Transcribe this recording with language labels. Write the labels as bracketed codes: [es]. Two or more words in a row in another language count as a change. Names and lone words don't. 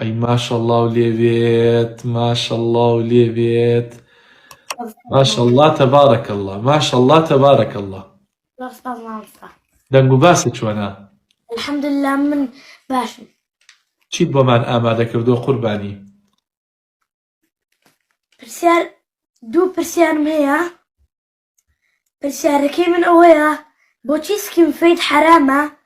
[ar] أي ما شاء الله وليبيت، ما شاء الله وليبيت، ما شاء الله تبارك الله، ما شاء الله تبارك الله. [ckb] دەنگ و باست چۆنە؟ الحەمدوللا من باشم. چیت بۆمان ئامادە کردووە قوربانی؟ دوو پرسیارم هەیە. پرسیارەکەی من ئەوەیە بۆچی [en] skin fade [ckb] حرامە؟